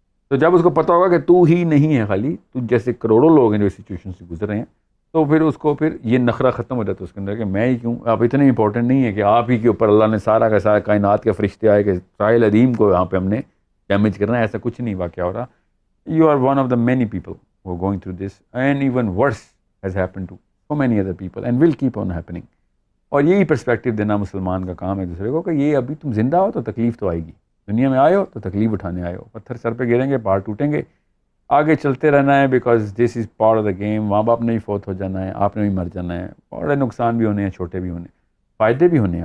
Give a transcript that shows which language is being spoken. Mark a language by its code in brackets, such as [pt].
[ur] تو جب اس کو پتہ ہوگا کہ تو ہی نہیں ہے خالی, تو جیسے کروڑوں لوگ ہیں جو اس سچویشن سے گزر رہے ہیں, تو پھر اس کو پھر یہ نخرہ ختم ہو جاتا ہے اس کے اندر کہ میں ہی کیوں. آپ اتنے امپورٹنٹ نہیں ہے کہ آپ ہی کے اوپر اللہ نے سارا کا سارا کائنات کے فرشتے آئے کہ ساحل عظیم کو یہاں پہ ہم نے ڈیمیج کرنا ہے, ایسا کچھ نہیں واقعہ ہو رہا. [en] You are one of the many people who are going through this, and even worse has happened to so many other people and will keep on happening. [ur] اور یہی پرسپیکٹیو دینا مسلمان کا کام ہے دوسرے کو کہ یہ ابھی تم زندہ ہو تو تکلیف تو آئے گی, دنیا میں آئے ہو تو تکلیف اٹھانے آئے ہو, پتھر سر پہ گریں گے, پہاڑ ٹوٹیں گے, آگے چلتے رہنا ہے [en] Because this is part of the game. [ur] ماں باپ نے بھی فوت ہو جانا ہے, آپ نے بھی مر جانا ہے, بڑے نقصان بھی ہونے ہیں, چھوٹے بھی ہونے, فائدے بھی ہونے ہیں.